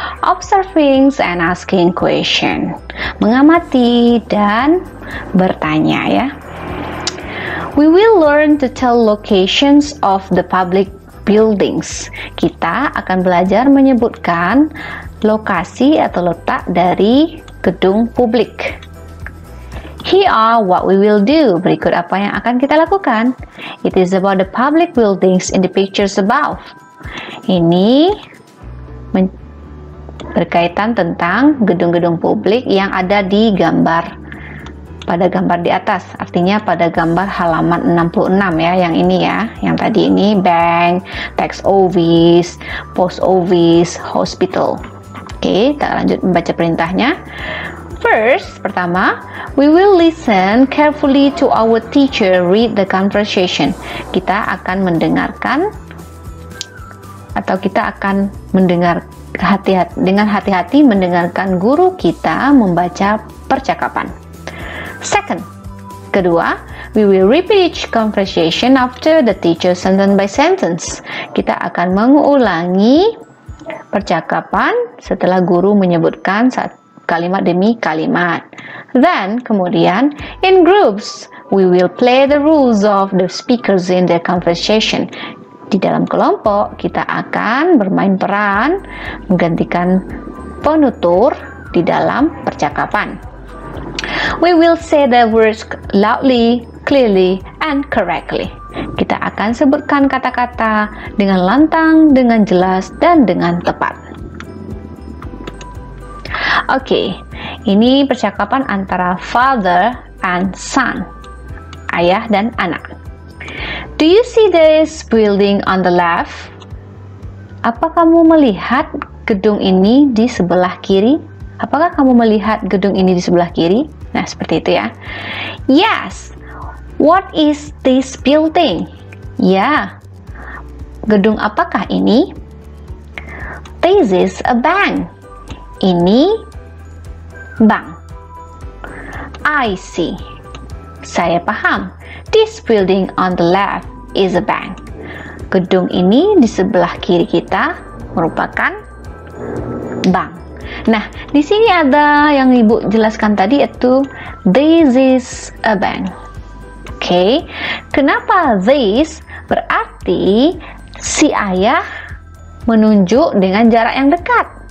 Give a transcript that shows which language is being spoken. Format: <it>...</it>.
<en>Observing and asking question.</en> <id>Mengamati dan bertanya ya.</id> <en>We will learn to tell locations of the public buildings.</en> <id>Kita akan belajar menyebutkan lokasi atau letak dari gedung publik.</id> <en>Here are what we will do.</en> <id>Berikut apa yang akan kita lakukan.</id> <en>It is about the public buildings in the pictures above.</en> <id>Ini berkaitan tentang gedung-gedung publik yang ada di pada gambar di atas. Artinya pada gambar halaman 66 ya, yang ini ya. Yang tadi ini bank, tax office, post office, hospital. Oke, kita lanjut membaca perintahnya.</id> <en>First,</en> <id>pertama,</id> <en>we will listen carefully to our teacher read the conversation.</en> <id>Kita akan mendengarkan atau kita akan mendengar dengan hati-hati mendengarkan guru kita membaca percakapan.</id> <en>Second,</en> <id>kedua,</id> <en>we will repeat each conversation after the teacher sentence by sentence.</en> <id>Kita akan mengulangi percakapan setelah guru menyebutkan kalimat demi kalimat.</id> <en>Then,</en> <id>kemudian,</id> <en>in groups, we will play the rules of the speakers in their conversation.</en> <id>Di dalam kelompok, kita akan bermain peran menggantikan penutur di dalam percakapan.</id> <en>We will say the words loudly, clearly, and correctly.</en> <id>Kita akan sebutkan kata-kata dengan lantang, dengan jelas, dan dengan tepat. Oke, ini percakapan antara</id> <en>father and son,</en> <id>ayah dan anak.</id> <en>Do you see this building on the left?</en> <id>Apa kamu melihat gedung ini di sebelah kiri? Apakah kamu melihat gedung ini di sebelah kiri? Nah, seperti itu ya.</id> <en>Yes. What is this building? Ya.</en> <id>Gedung apakah ini?</id> <en>This is a bank.</en> <id>Ini bank.</id> <en>I see.</en> <id>Saya paham.</id> <en>This building on the left is a bank.</en> <id>Gedung ini di sebelah kiri kita merupakan bank. Nah, di sini ada yang Ibu jelaskan tadi, yaitu</id> <en>this is a bank.</en> <id>Oke. Kenapa this? Berarti si ayah menunjuk dengan jarak yang dekat.</id>